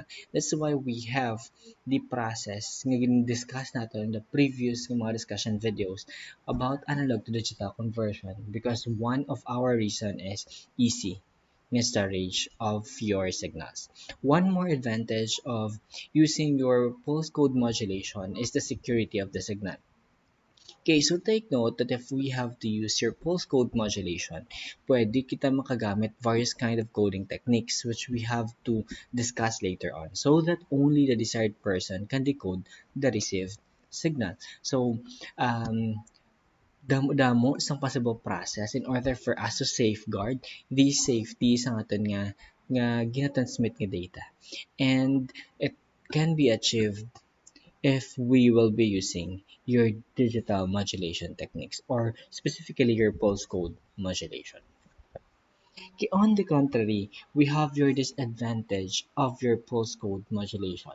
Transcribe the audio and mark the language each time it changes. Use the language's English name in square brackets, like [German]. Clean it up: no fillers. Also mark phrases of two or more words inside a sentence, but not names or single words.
[English] That's why we have the process nga discuss natin in the previous mga discussion videos about analog to digital conversion because one of our reason is easy nga storage of your signals. One more advantage of using your pulse code modulation is the security of the signal. Okay, so take note that if we have to use your pulse code modulation, [Hiligaynon] pwede kita makagamit [English] various kind of coding techniques which we have to discuss later on so that only the desired person can decode the received signal. So, [Hiligaynon] damo sang [English] possible process in order for us to safeguard the safety [Hiligaynon] sa aton nga ginatransmit nga data. [English] And it can be achieved if we will be using your digital modulation techniques or specifically your pulse code modulation. Okay, on the contrary, we have your disadvantage of your pulse code modulation.